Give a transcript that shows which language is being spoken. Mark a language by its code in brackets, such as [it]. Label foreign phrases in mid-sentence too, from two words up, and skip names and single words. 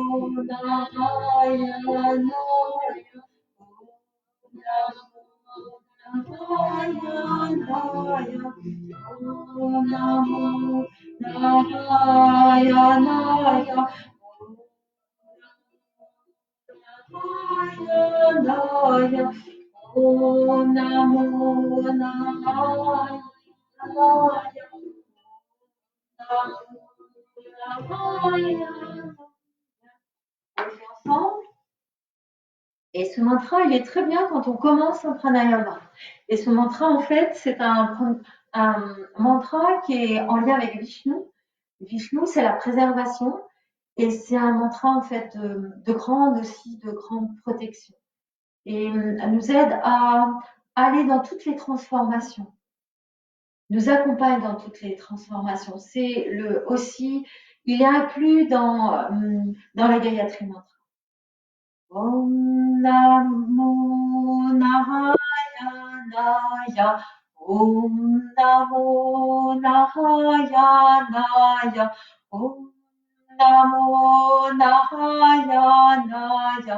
[sa] Narayana. Om Namo Narayana. Om Namo Narayana. [fr] Ensemble. Et ce mantra, il est très bien quand on commence un pranayama. Et ce mantra, en fait, c'est un mantra qui est en lien avec Vishnu. Vishnu, c'est la préservation. Et c'est un mantra, en fait, de grande protection. Et elle nous aide à aller dans toutes les transformations. Nous accompagne dans toutes les transformations. C'est aussi, il est inclus dans la Gayatri Mantra. [sa] Om Namo Narayanaya. Om Namo Narayanaya.